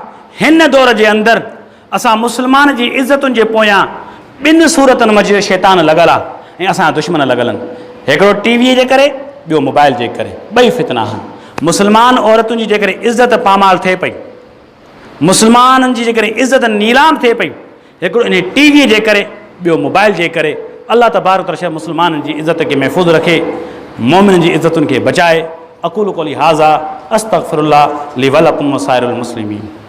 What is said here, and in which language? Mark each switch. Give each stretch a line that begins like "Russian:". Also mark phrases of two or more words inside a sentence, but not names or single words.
Sindhi: हिन दौर जे अंदरि असां मुस्लमान जी इज़तुनि जे पोयां 2 सूरतनि मंझि शैतान लॻल आहे। ऐं असांजा दुश्मन लॻल आहिनि। हिकिड़ो टीवीअ जे करे, ॿियो मोबाइल जे करे, ॿई फितना आहिनि। मुस्लमान औरतुनि जी जेकॾहिं इज़त पामाल थिए पई, मुस्लमाननि जी जेकॾहिं इज़त नीलाम थिए पई, हिकिड़ो इन टीवीअ जे करे, ॿियो मोबाइल जे करे। अल्लाह
Arabic: تبارك وتعالى
Sindhi: मुस्लमाननि जी इज़त खे महफ़ूज़ रखे, मोमिननि जी इज़तुनि खे बचाए।
Arabic: أقول قولي هذا أستغفر الله لي ولكم ولسائر المسلمين.